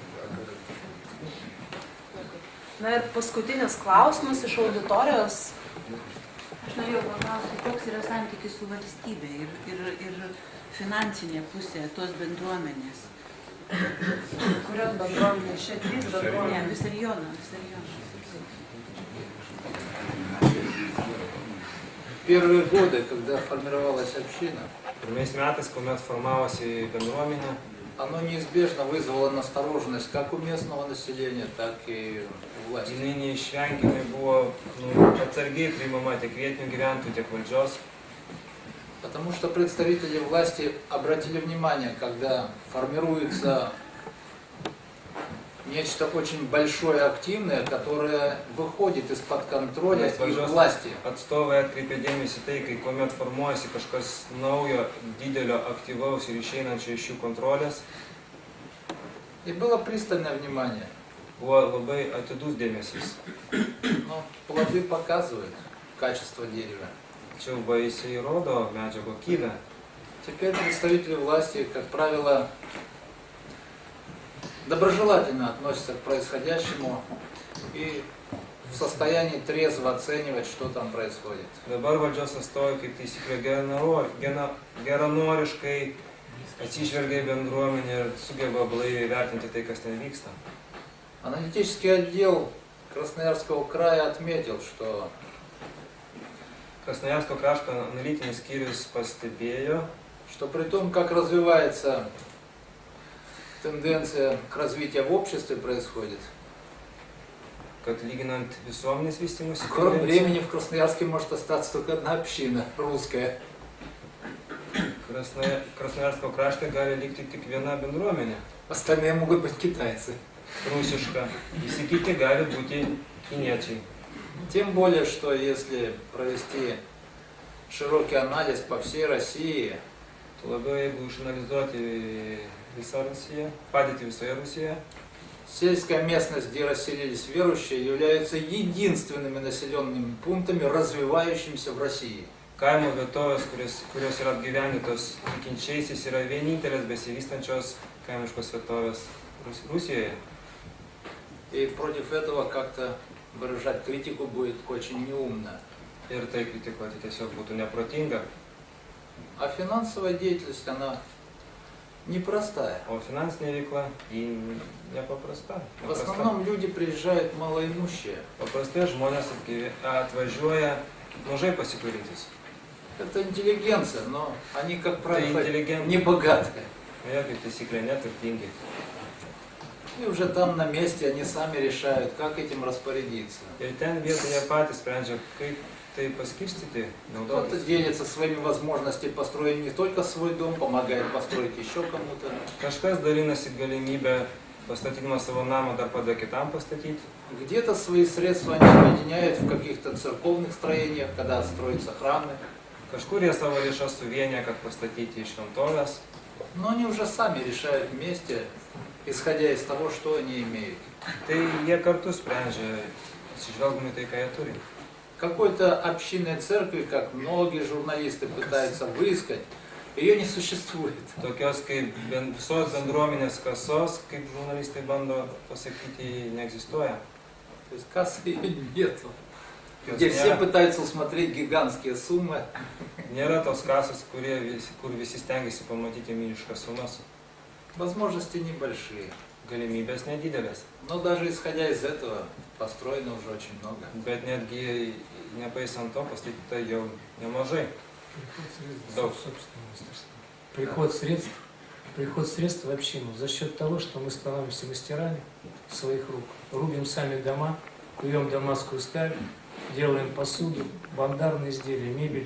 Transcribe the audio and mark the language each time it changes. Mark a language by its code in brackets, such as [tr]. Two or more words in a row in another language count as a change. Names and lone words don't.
[lt] Na ir paskutinis klausimas iš auditorijos. Aš norėjau paklausti, koks yra santykis su valstybė ir finansinė pusė tos bendruomenės. Kurios bendruomenės? Čia 3 bendruomenės. Ne, Visariono. [ru] Первые годы, когда формировалась община, [lt] Pirmais metais, kuomet formavosi bendruomenė, [ru] оно неизбежно вызвало настороженность как у местного населения, так и у власти. [lt] jinai neišvengiamai buvo atsargiai priimama tiek vietinių gyventojų, tiek valdžios. [ru] Потому что представители власти обратили внимание, когда формируется нечто очень большое, активное, которое выходит из-под контроля [lt] Nes [ru] их [lt] valdžios [ru] власти. [lt] atstovai atkreipė dėmesį tai, kai kuomet formuojasi kažkas naujo, didelio, aktyvaus ir išeinančio iš jų kontrolės, [ru] И было пристальное внимание. [lt] buvo labai atidus dėmesys. [ru] Но плоды показывают качество дерева. [lt] Tačiau vaisiai rodo medžio kokybę. [ru] Теперь представители власти, как правило, доброжелательно относятся к происходящему и в состоянии трезво оценивать, что там происходит. [lt] Dabar valdžios atstovai kaip taisyklė geranoriškai atsižvelgia į bendruomenę ir sugeba blaiviai vertinti tai, kas ten vyksta. [ru] Аналитический отдел Красноярского края отметил, что [lt] Krasnojarsko krašto analitinis skyrius pastebėjo, [ru] что при том, как развивается тенденция к развитию в обществе происходит, [lt] kad lyginant visuomenės vystymus, [ru] в скором времени в Красноярске может остаться только одна община, русская. [lt] Krasnojarsko krašte gali likti tik viena bendruomenė, [ru] Остальные могут быть китайцы. [lt] rusiška, visi kiti gali būti kiniečiai. [ru] Тем более, что если провести широкий анализ по всей России, [lt] Tuo labiau, jeigu išanalizuoti visą Rusiją, padėti visoje Rusijoje, [ru] сельская местность, где расселились верующие, являются единственными населенными пунктами, развивающимися в России. [lt] kaimo vietovės, kurios yra apgyvendytos tikinčiaisiais, yra vienintelės besivystančios kaimiškos vietovės Rusijoje. [ru] И против этого как-то выражать критику будет очень неумно. [lt] Ir tai kritikuoti tiesiog būtų neprotinga. [ru] А финансовая деятельность, она непростая. [lt] O finansinė veikla, ji nepaprasta. [ru] В основном люди приезжают малоимущие. [lt] Paprastai žmonės atvažiuoja mažai pasiturintis. [ru] Это интеллигенция, но они, как правило, интеллигент. не богатые. [lt] Jie kaip taisyklė neturtingi. [ru] И уже там на месте они сами решают, как этим распорядиться. [lt] Ir ten vietoje patys sprendžia, kaip tai paskirstyti, [ru] Кто-то [lt] naudotis. [ru] делится своими возможностями построить не только свой дом, помогает построить еще кому-то. [lt] Kažkas dalinasi galimybę pastatydamas savo namą dar padeda kitam pastatyti. [ru] Где-то свои средства они объединяют в каких-то церковных строениях, когда строятся храмы. [lt] Kažkur jie savo lėšas suvienyje, kad pastatyti šventovės. [ru] Но они уже сами решают вместе, исходя из того, что они имеют. [lt] Tai jie kartu sprendžia, atsižvelgdami tai, ką jie turi. [ru] Какой-то общинной церкви, как многие журналисты пытаются выискать, ее не существует. Tokios kaip visos bendruomenės kasos, kaip žurnalistai bando pasakyti, neegzistuoja. То есть кассы ее нету. Где все пытаются усмотреть гигантские суммы. [lt] Nėra tos kasos, kur visi stengiasi pamatyti milžiniškas sumas. [ru] Возможности небольшие. [lt] Galimybės nedidelės. [ru] Но даже исходя из этого, построено уже очень много. [lt] Bet netgi nepaisant to, pastatyta jau nemažai. Daug. [ru] Приход средств в общину за счет того, что мы становимся мастерами своих рук, рубим сами дома, куем дамасскую сталь, делаем посуду, бандарные изделия, мебель.